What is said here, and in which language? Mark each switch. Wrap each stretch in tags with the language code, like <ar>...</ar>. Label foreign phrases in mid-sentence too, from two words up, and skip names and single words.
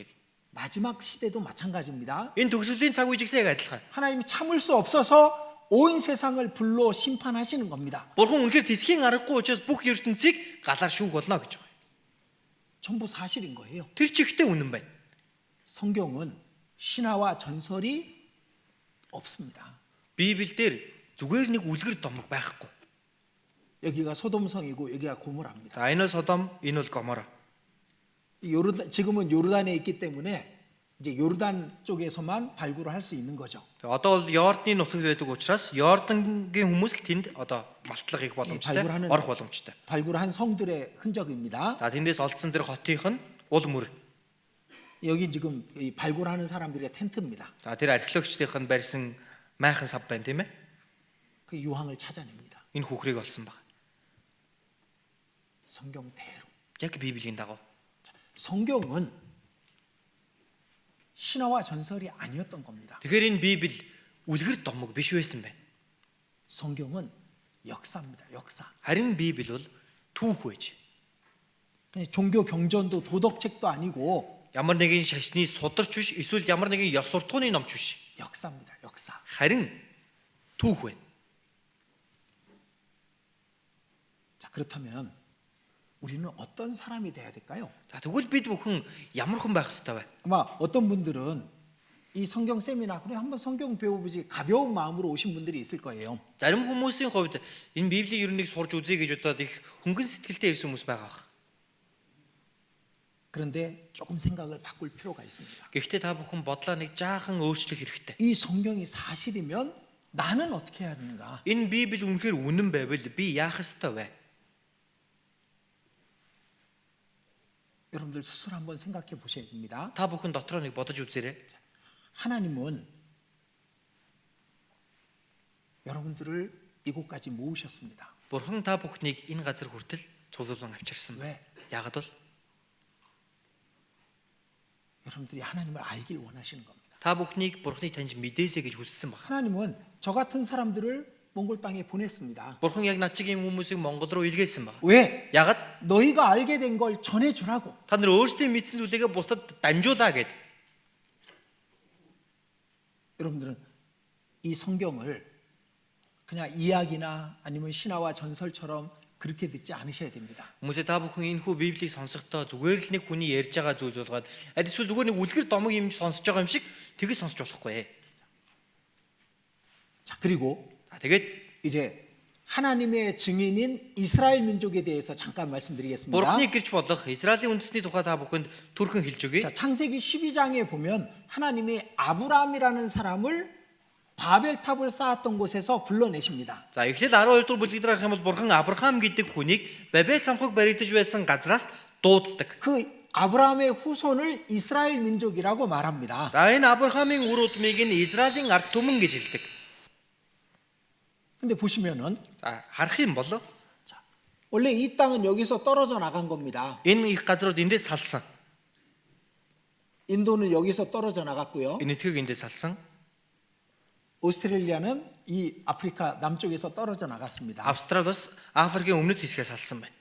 <ko>마지막 시대도 마찬가지입니다.</ko> <mn>Энэ төгсөлийн цаг үе жигсээ адилхан.</mn> <ko>하나님이 참을 수 없어서 온 세상을 불로 심판하시는 겁니다.</ko> <mn>Бурхан үнэхээр тэсхийн аргагүй учраас бүх ертөнцийг галаар шүүх болно гэж байгаа.</mn> <ko>전부 사실인 거예요.</ko> <mn>Тэр чихтэй үнэн байна.</mn> <ko>성경은 신화와 전설이 없습니다.</ko> <mn>Библиэлд зүгээр нэг үлгэр домог байхгүй.</mn> <ko>여기가 소돔성이고 여기가 고모라입니다.</ko> <mn>За энэ бол Содом, энэ бол Гомора.</mn> <ko>지금은 요르단에 있기 때문에 이제 요르단 쪽에서만 발굴을 할 수 있는 거죠.</ko> <mn>Одоо бол Йордны нутагт байдаг учраас Йордангийн хүмүүс л тэнд одоо малтлага хийх боломжтой, орох боломжтой.</mn> <ko>발굴한 성들의 흔적입니다.</ko> <mn>За тэндээс олдсон тэр хотынх нь ул мөр.</mn> <ko>여기 지금 이 발굴하는 사람들의 텐트입니다.</ko> <mn>За тэр археологчдын барьсан майхан сав байна тийм ээ.</mn> <ko>그 유황을 찾아냅니다.</ko> <mn>Энэ хүүхрийг олсон баг.</mn> <ko>성경대로.</ko> <mn>Яг Библийн дагуу.</mn> <ko>성경은 신화와 전설이 아니었던 겁니다.</ko> <mn>Тэгэхээр энэ Библи үлгэр домог биш байсан байна.</mn> <ko>성경은 역사입니다. 역사.</ko> <mn>Харин Библи бол түүх байж.</mn> <ko>그냥 종교 경전도 도덕책도 아니고</ko> <mn>Ямар нэгэн шашны сударч биш, эсвэл ямар нэгэн ёс суртахууны номч биш.</mn> <ko>역사입니다. 역사.</ko> <mn>Харин түүх байна.</mn> <ko>자, 그렇다면 우리는 어떤 사람이 돼야 될까요?</ko> <mn>За тэгвэл бид бүхэн ямар хүн байх ёстой вэ?</mn> <ko>아마 어떤 분들은 이 성경 세미나 그래 한번 성경 배워보지 가벼운 마음으로 오신 분들이 있을 거예요.</ko> <mn>Зарим хүмүүсийн хувьд энэ Библийн ер нь сурж үзье гэж удаад их хөнгөн сэтгэлтэй ирсэн хүмүүс байгаа.</mn> <ko>그런데 조금 생각을 바꿀 필요가 있습니다.</ko> <mn>Гэхдээ та бүхэн бодлоо нэг жаахан өөрчлөх хэрэгтэй.</mn> <ko>이 성경이 사실이면 나는 어떻게 해야 하는가?</ko> <mn>Энэ Библи үнэхээр үнэн байвал би яах ёстой вэ?</mn> <ko>여러분들 스스로 한번 생각해 보셔야 됩니다.</ko> <mn>Та бүхэн дотроо нэг бодож үзээрэй.</mn> <ko>하나님은 여러분들을 이곳까지 모으셨습니다.</ko> <mn>Бурхан та бүхнийг энэ газар хүртэл цуглуулan авчирсан.</mn> <ko>왜?</ko> <mn>Яагаад бол</mn> <ko>여러분들이 하나님을 알길 원하시는 겁니다.</ko> <mn>та бүхнийг Бурханыг таньж мэдээсэй гэж хүссэн баг.</mn> <ko>하나님은 저 같은 사람들을 몽골 땅에 보냈습니다.</ko> <mn>Бурхан яг над чигийн хүмүүсийг Монгол руу илгээсэн баг.</mn> <ko>왜?</ko> <mn>Яагаад?</mn> <ko>너희가 알게 된 걸 전해주라고.</ko> <mn>Та нар өөрсдөө мэдсэн зүйлээ бусдад дамжуулаа гэд.</mn> <ko>여러분들은 이 성경을 그냥 이야기나 아니면 신화와 전설처럼 그렇게 듣지 않으셔야 됩니다.</ko> <mn>Хүмүүсээ та бүхэн энэ хүү Библийг сонсохдоо зүгээр л нэг хүний ярьж байгаа зүйл болгоод эсвэл зүгээр нэг үлгэр домог юм сонсож байгаа юм шиг тэгэж сонсож болохгүй.</mn> <ko>자, 그리고</ko> <mn>Тэгээд</mn> <ko>이제 하나님의 증인인 이스라엘 민족에 대해서 잠깐 말씀드리겠습니다.</ko> <mn>Бурханыг гэрч болох Израилийн үндэсний тухай та бүхэнд түрхэн хэлж өгье.</mn> <ko>자, 창세기 12장에 보면 하나님이 아브라함이라는 사람을 바벨탑을 쌓았던 곳에서 불러내십니다.</ko> <mn>За Эхлэл 12 дугаар бүлэг дээр харах юм бол Бурхан Авраам гэдэг хүнийг Бабел самхаг баригдаж байсан газраас дууддаг.</mn> <ko>그 아브라함의 후손을 이스라엘 민족이라고 말합니다.</ko> <mn>За энэ Авраамийн үр удмыг нь Израилийн ард түмэн гэж хэлдэг.</mn> <ko>근데 보시면은</ko> <mn>За харах юм бол</mn> <ko>원래 이 땅은 여기서 떨어져 나간 겁니다.</ko> <mn>энэ их газрууд эндээс салсан.</mn> <ko>인도는 여기서 떨어져 나갔고요.</ko> <mn>Энэ этгийг эндээс салсан.</mn> <ko>오스트레일리아는 이 아프리카 남쪽에서 떨어져 나갔습니다.</ko> <mn>Австрал бас Африкийн өмнөд хэсгээс салсан байна.</mn>